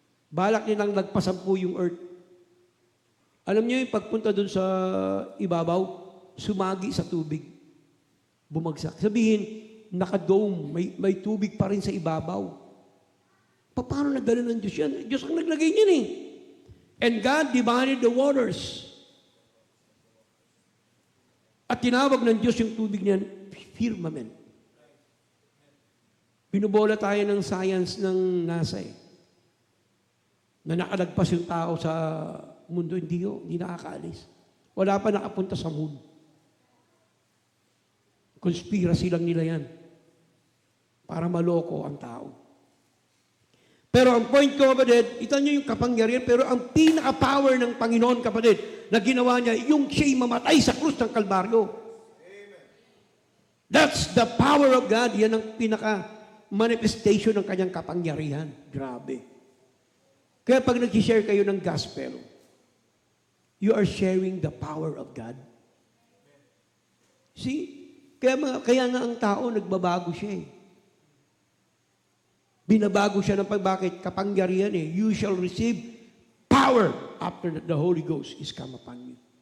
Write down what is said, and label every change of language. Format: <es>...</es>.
<tl>Balak nilang lagpasan po yung Earth. Alam niyo yung pagpunta doon sa ibabaw, sumagi sa tubig. Bumagsak. Sabihin, naka-dome, may tubig pa rin sa ibabaw. Paano nagdala ng Diyos yan? Diyos ang naglagay niyan eh.</tl> <en>And God divided the waters.</en> <tl>At tinawag ng Diyos yung tubig niyan, firmament. Binubola tayo ng science ng NASA eh. Na nakalagpas yung tao sa mundo, hindi nakakaalis. Wala pa nakapunta sa moon. Conspiracy lang nila yan. Para maloko ang tao. Pero ang point ko, kapatid, ito nyo yung kapangyarihan, pero ang pinaka-power ng Panginoon, kapatid, na ginawa niya, yung siya'y mamatay sa krus ng Kalbaryo.</tl> <en>That's the power of God.</en> <tl>Yan ang pinaka-manifestation ng kanyang kapangyarihan. Grabe. Kaya pag nag-share kayo ng gospel,</tl> <en>you are sharing the power of God.</en> <tl>See? Kaya nga ang tao, nagbabago siya eh. Binabago siya ng bakit? Kapangyarihan eh.</tl> <en>You shall receive power after the Holy Ghost is come upon you.</en>